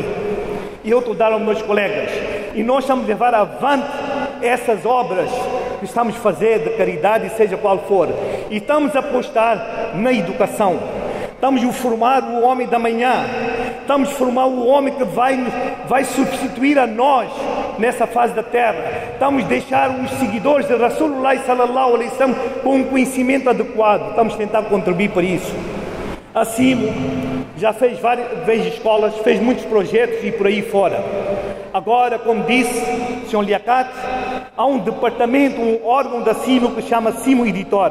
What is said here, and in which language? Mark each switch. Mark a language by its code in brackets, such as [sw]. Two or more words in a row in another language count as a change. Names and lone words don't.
[pt] E eu estou a dar aos meus colegas. E nós estamos a levar avante essas obras que estamos a fazer de caridade, seja qual for. E estamos a apostar na educação. Estamos a formar o homem da manhã. Estamos a formar o homem que vai substituir a nós nessa fase da terra. Estamos a deixar os seguidores de [ar] Rasulullah sallallahu alaihi wasallam [pt] com um conhecimento adequado. Estamos a tentar contribuir para isso. Assim, já fez várias escolas, fez muitos projetos e por aí fora. Agora, como disse o Sr. Liaquat, há um departamento, um órgão da CIMO que se chama CIMO Editora.